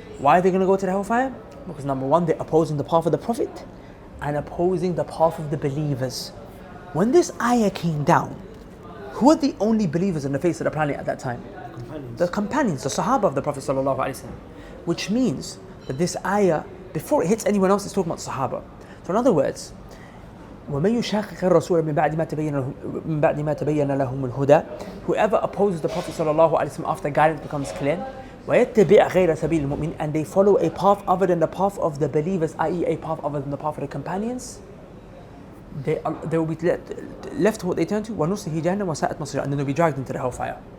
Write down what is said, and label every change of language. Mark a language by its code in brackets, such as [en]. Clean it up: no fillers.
[en] Why are they going to go to the hellfire? Because number one, they're opposing the path of the Prophet and opposing the path of the believers. When this ayah came down, who are the only believers on the face of the planet at that time? The companions, the Sahabah of the Prophet sallallahu alaihi wasallam. Which means that this ayah, before it hits anyone else, is talking about Sahaba. So in other words, [ar] وَمَن يُشَاقِقِ الرَّسُولَ مِن بَعْدِ مَا تَبَيَّنَ لَهُمُ الْهُدَى. [en] Whoever opposes the Prophet sallallahu alaihi wasallam after guidance becomes clear, [ar] وَيَتَّبِعْ غَيْرَ سَبِيلِ الْمُؤْمِنِينَ, [en] and they follow a path other than the path of the believers, i.e. a path other than the path of the companions, they will be left to what they turn to, [ar] وَنُصْلِهِ جَهَنَّمَ وَسَاءَتْ مَصِيرًا, [en] and then they'll be dragged into the hellfire.